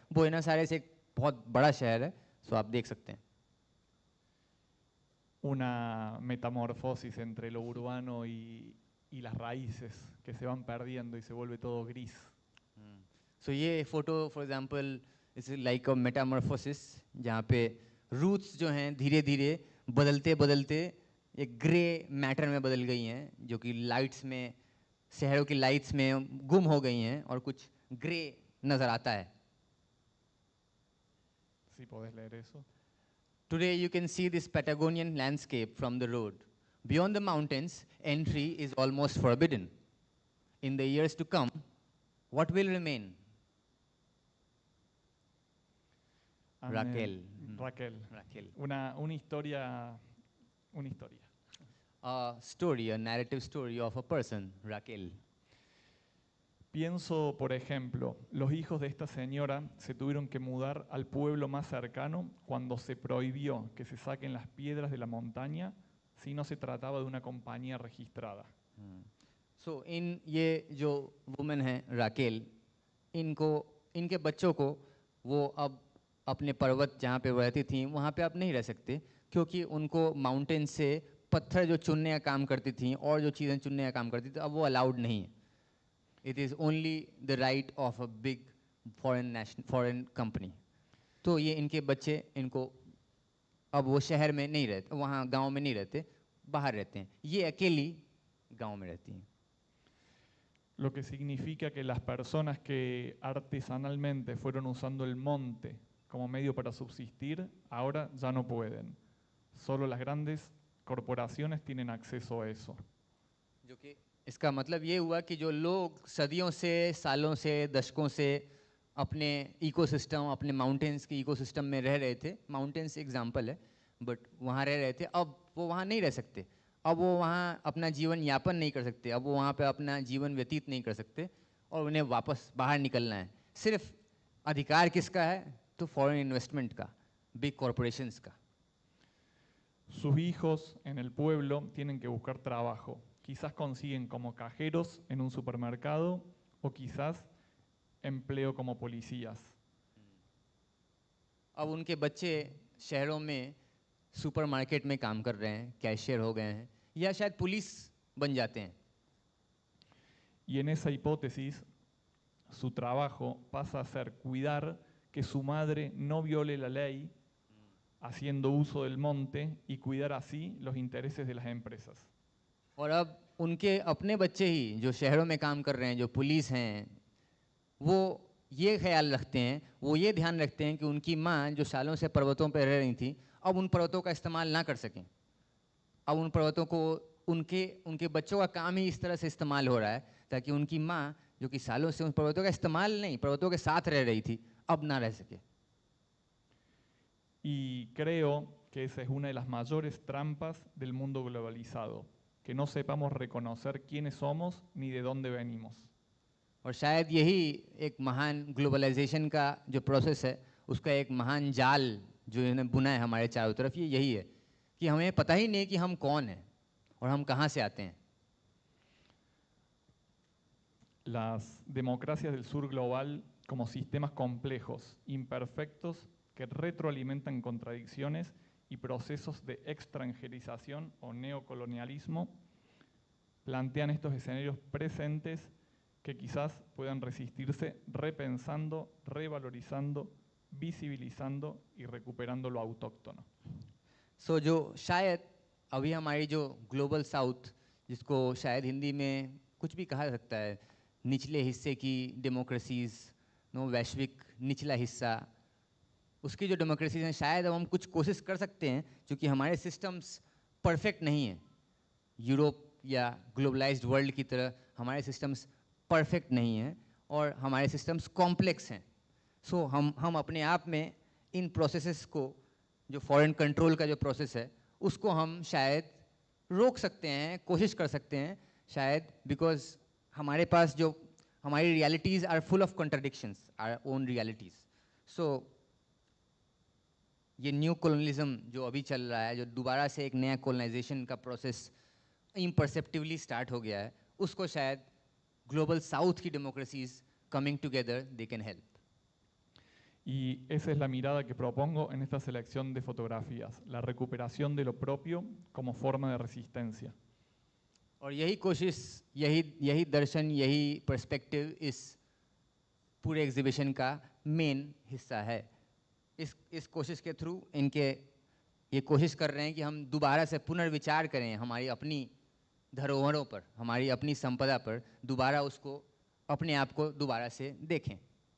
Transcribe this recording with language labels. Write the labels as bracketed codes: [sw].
[hi] Buenos Aires एक बहुत बड़ा शहर है, सो आप देख सकते हैं. [es] Una metamorfosis entre lo urbano y las raíces que se van perdiendo y se vuelve todo gris. [hi] So ये photo [en] for example is like a metamorphosis, [hi] जहाँ पे रूट्स जो हैं धीरे धीरे बदलते बदलते एक ग्रे मैटर में बदल गई हैं, जो कि लाइट्स में, शहरों की लाइट्स में गुम हो गई हैं और कुछ ग्रे नज़र आता है. [es] Si podés leer eso. [en] Today you can see this Patagonian landscape from the road. Beyond the mountains, entry is almost forbidden. In the years to come, what will remain? Raquel. [es] Raquel. Una historia. [en] A story, a narrative story of a person, Raquel. [es] Pienso, por ejemplo, los hijos de esta señora se tuvieron que mudar al pueblo más cercano cuando se prohibió que se saquen las piedras de la montaña si no se trataba de una compañía registrada. [hi] So इन ये जो women है Raquel, इनके बच्चों को वो अब अपने पर्वत जहाँ पे रहती थी वहाँ पे अब नहीं रह सकते, क्योंकि उनको माउंटेन से पत्थर जो चुनने का काम करती थी और जो चीज़ें चुनने का काम करती थी अब वो अलाउड नहीं है. [en] It is only the right of a big foreign company. [hi] तो ये इनके बच्चे, इनको अब वो शहर में नहीं रहते, वहाँ गांव में नहीं रहते, बाहर रहते हैं. ये अकेली गांव में रहती हैं. [es] Lo que significa que las personas que artesanalmente fueron usando el monte como medio para subsistir, ahora ya no pueden. Solo las grandes corporaciones tienen acceso a eso. [hi] जो कि इसका मतलब ये हुआ कि जो लोग सदियों से, सालों से, दशकों से अपने इकोसिस्टम, अपने माउंटेन्स के इकोसिस्टम में रह रहे थे, माउंटेन्स एग्जाम्पल है, बट वहाँ रह रहे थे, अब वो वहाँ नहीं रह सकते. अब वो वहाँ अपना जीवन यापन नहीं कर सकते, अब वो वहाँ पे अपना जीवन व्यतीत नहीं कर सकते, और उन्हें वापस बाहर निकलना है. सिर्फ अधिकार किसका है? तो फॉरेन इन्वेस्टमेंट का, बिग कॉरपोरेशंस का. [es] Sus hijos en el pueblo tienen que buscar trabajo. Quizás consiguen como cajeros en un supermercado o quizás empleo como policías. [hi] अब उनके बच्चे शहरों में सुपरमार्केट में काम कर रहे हैं, कैशियर हो गए हैं, या शायद पुलिस बन जाते हैं. [es] Y en esa hipótesis, su trabajo pasa a ser cuidar que su madre no viole la ley haciendo uso del monte y cuidar así los intereses de las empresas. [hi] और अब उनके अपने बच्चे ही जो शहरों में काम कर रहे हैं, जो पुलिस हैं, वो ये ख्याल रखते हैं, वो ये ध्यान रखते हैं कि उनकी माँ जो सालों से पर्वतों पर रह रही थी, अब उन पर्वतों का इस्तेमाल ना कर सकें. अब उन पर्वतों को उनके बच्चों का काम ही इस तरह से इस्तेमाल हो रहा है ताकि उनकी माँ जो कि सालों से उन पर्वतों का इस्तेमाल नहीं, पर्वतों के साथ रह रही थी, अब ना रह सके. [es] Y creo que esa es una de las mayores trampas del mundo globalizado, que no sepamos reconocer quiénes somos ni de dónde venimos. [hi] और शायद यही एक महान ग्लोबलाइजेशन का जो प्रोसेस है, उसका एक महान जाल जो इन्होंने बुना है हमारे चारों तरफ, ये यही है कि हमें पता ही नहीं कि हम कौन हैं और हम कहाँ से आते हैं. [es] Las democracias del sur global como sistemas complejos, imperfectos, que retroalimentan contradicciones y procesos de extranjerización o neocolonialismo, plantean estos escenarios presentes que quizás puedan resistirse repensando, revalorizando, visibilizando y recuperando lo autóctono. [hi] सो जो शायद अभी हमारी जो global south, जिसको शायद हिंदी में कुछ भी कहा जा सकता है, निचले हिस्से की डेमोक्रेसीज़, नो वैश्विक निचला हिस्सा, उसकी जो डेमोक्रेसीज हैं, शायद अब हम कुछ कोशिश कर सकते हैं, क्योंकि हमारे सिस्टम्स परफेक्ट नहीं हैं. यूरोप या ग्लोबलाइज्ड वर्ल्ड की तरह हमारे सिस्टम्स परफेक्ट नहीं हैं और हमारे सिस्टम्स कॉम्प्लेक्स हैं. सो हम अपने आप में इन प्रोसेसेस को, जो फॉरेन कंट्रोल का जो प्रोसेस है, उसको हम शायद रोक सकते हैं, कोशिश कर सकते हैं शायद, बिकॉज हमारे पास जो हमारी realities [en] Are full of contradictions, are own realities. [hi] सो ये न्यू कॉलोनलिज्म जो अभी चल रहा है, जो दोबारा से एक नया कॉलोनाइजेशन का प्रोसेस इम्परसेप्टिवली स्टार्ट हो गया है, उसको शायद ग्लोबल साउथ की democracies [en] Coming together they can help. [es] Y esa es la mirada que propongo en esta selección de fotografías, la recuperación de lo propio como forma de resistencia. [hi] और यही कोशिश, यही दर्शन, यही पर्सपेक्टिव इस पूरे एग्जीबिशन का main हिस्सा है. इस कोशिश के थ्रू इनके ये कोशिश कर रहे हैं कि हम दोबारा से पुनर्विचार करें हमारी अपनी धरोहरों पर, हमारी अपनी संपदा पर, दोबारा उसको, अपने आप को दोबारा से देखें.